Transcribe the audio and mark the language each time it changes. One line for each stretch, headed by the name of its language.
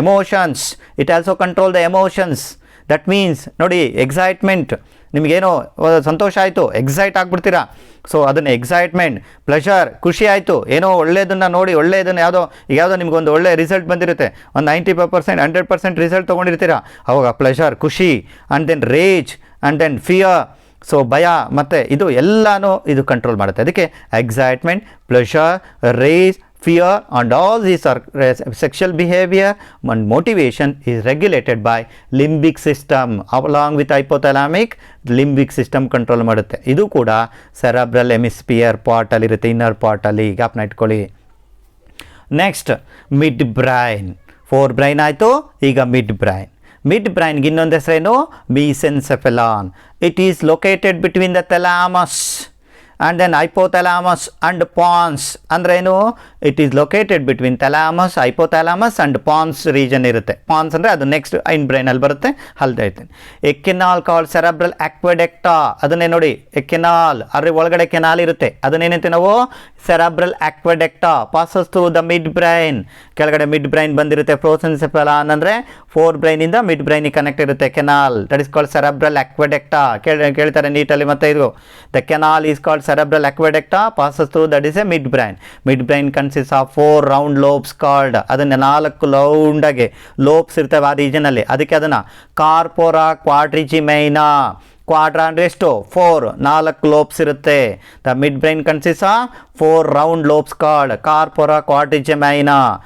Kannada: Emotions,
English: It also control the emotions.
Kannada: That means ನೋಡಿ, excitement, ನಿಮಗೇನೋ ಸಂತೋಷ ಆಯಿತು, excite ಆಗಿಬಿಡ್ತೀರಾ, so ಅದನ್ನು excitement. Pleasure, ಖುಷಿ ಆಯಿತು, ಏನೋ ಒಳ್ಳೆಯದನ್ನು ನೋಡಿ, ಒಳ್ಳೆಯದನ್ನು ಯಾವುದೋ ನಿಮಗೊಂದು ಒಳ್ಳೆಯ ರಿಸಲ್ಟ್ ಬಂದಿರುತ್ತೆ, ಒಂದು 95%, 100% ರಿಸಲ್ಟ್ ತೊಗೊಂಡಿರ್ತೀರಾ, ಅವಾಗ ಪ್ಲೆಷರ್, ಖುಷಿ. And then rage and then fear, so ಭಯ, ಮತ್ತು ಇದು ಎಲ್ಲನೂ ಇದು ಕಂಟ್ರೋಲ್ ಮಾಡುತ್ತೆ.
English: ಅದಕ್ಕೆ excitement, pleasure, rage, fear and all these are sexual behavior and motivation is regulated by limbic system along with hypothalamic limbic system control ಮಾಡುತ್ತೆ.
Kannada: ಇದು ಕೂಡ cerebral hemisphere part ಅಲ್ಲಿ ಇರುತ್ತೆ, ಇನ್ನರ್ ಪಾರ್ಟ್ ಅಲ್ಲಿ, ಜ್ಞಾಪನ ಇಟ್ಕೊಳ್ಳಿ. Next mid brain. Four brain ಆಯಿತು, ಈಗ mid ಬ್ರೈನ್ಗೆ ಇನ್ನೊಂದು ಹೆಸರೇನು?
English: Mesencephalon. It is located between the thalamus and then hypothalamus and pons.
Kannada: ಅಂದ್ರೇನು?
English: It is located between thalamus, hypothalamus and pons region ಇರುತ್ತೆ.
Kannada: ಪಾನ್ಸ್ ಅಂದರೆ ಅದು ನೆಕ್ಸ್ಟ್ ಐನ್ ಬ್ರೈನಲ್ಲಿ ಬರುತ್ತೆ, ಅಲ್ದೇ ಐತೇನೆ. ಎ ಕೆನಾಲ್ ಕಾಲ್ಡ್ ಸೆರೆಬ್ರಲ್ ಆಕ್ವೆಡೆಕ್ಟಾ, ಅದನ್ನೇ ನೋಡಿ, ಎ ಕೆನಾಲ್ ಅದ್ರ ಒಳಗಡೆ ಕೆನಾಲ್ ಇರುತ್ತೆ, ಅದನ್ನೇನಂತೆ ನಾವು cerebral ಆಕ್ವೆಡೆಕ್ಟಾ,
English: Passes through the midbrain.
Kannada: ಕೆಳಗಡೆ ಮಿಡ್ ಬ್ರೈನ್ ಬಂದಿರುತ್ತೆ. ಪ್ರೋಸೆನ್ಸೆಫೆಲಾನ್ ಅಂದರೆ ಫೋರ್ ಬ್ರೈನಿಂದ ಮಿಡ್ ಬ್ರೈನಿಗೆ ಕನೆಕ್ಟ್ ಇರುತ್ತೆ canal, that is called cerebral ಆಕ್ವೆಡೆಕ್ಟಾ. ಕೇಳ್ತಾರೆ ನೀಟಲ್ಲಿ.
English: ಮತ್ತು ಇದು the canal is called cerebral aqueducta, passes through, that is a midbrain. Midbrain consists of 4 round lobes called,
Kannada: ಅದನ್ನ 4 ರೌಂಡಾಗೆ lobes ಇರ್ತವೆ ಆ ರೀಜನಲ್ಲಿ, ಅದಕ್ಕೆ ಅದನ್ನು ಕಾರ್ಪೊರಾ ಕ್ವಾಡ್ರಿಜಿಮೈನಾ. ಕ್ವಾಡ್ರಾ ಅಂದರೆ ಎಷ್ಟು? 4 ಲೋಬ್ಸ್ ಇರುತ್ತೆ.
English: The midbrain consist of 4 round lobes called corpora quadrigemina.